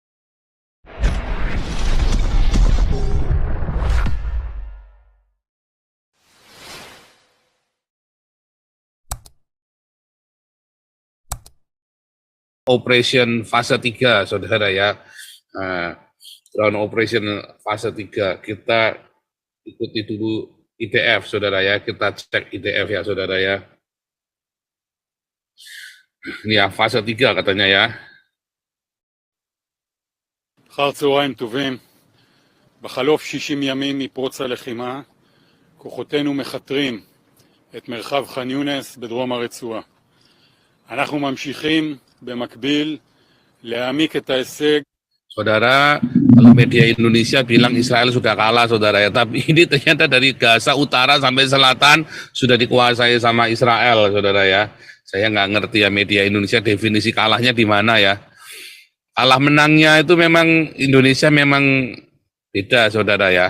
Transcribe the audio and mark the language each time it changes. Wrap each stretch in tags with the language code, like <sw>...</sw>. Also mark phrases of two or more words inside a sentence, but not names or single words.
<id>Operation fase 3, saudara ya.</id> <en>Ground operation</en> <id>fase 3, kita ikuti dulu IDF, saudara ya. Kita cek IDF ya, saudara ya. Ini ya, fase 3 katanya ya.</id> <he>אחר צהריים טובים, בחלוף 60 ימים מפרוץ הלחימה, כוחותינו מחתרים את מרחב ח'אן יונס בדרום הרצועה. אנחנו ממשיכים במקביל להעמיק את ההישג.</he> <id>Saudara, kalau media Indonesia bilang Israel sudah kalah, saudara ya, tapi ini ternyata dari Gaza utara sampai selatan sudah dikuasai sama Israel, saudara ya. Saya nggak ngerti ya media Indonesia definisi kalahnya di mana ya. Kalah menangnya itu memang Indonesia memang beda, saudara ya.</id>